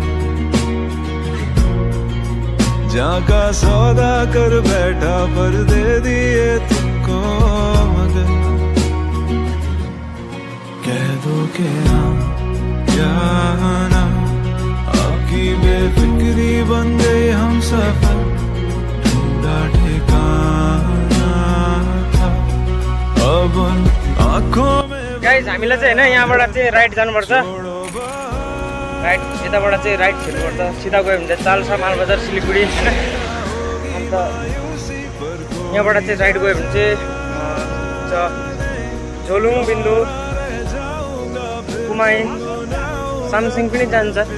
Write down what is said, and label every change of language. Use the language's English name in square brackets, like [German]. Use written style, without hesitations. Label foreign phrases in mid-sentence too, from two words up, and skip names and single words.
[Hindi] जहाँ का सौदा कर बैठा पर दे दिए तुमको मगर कह दो के ना आपकी बेफिक्री बन गई हम सफर ढूंढा ठिकाना था अब आँखों में [Nepali] गाइज हामीलाई चाहिँ हैन यहाँबाट चाहिँ राइट जानुपर्छ राइट यताबाट चाहिँ राइट छिर्नुपर्छ सिधा गयो भने चाहिँ चाल्सा मालबजार सिलिगुडी हैन अन्त यहाँबाट चाहिँ राइट गयो भने चाहिँ झोलुङ बिन्दु कुमाई सामसिङ पनि जान्छ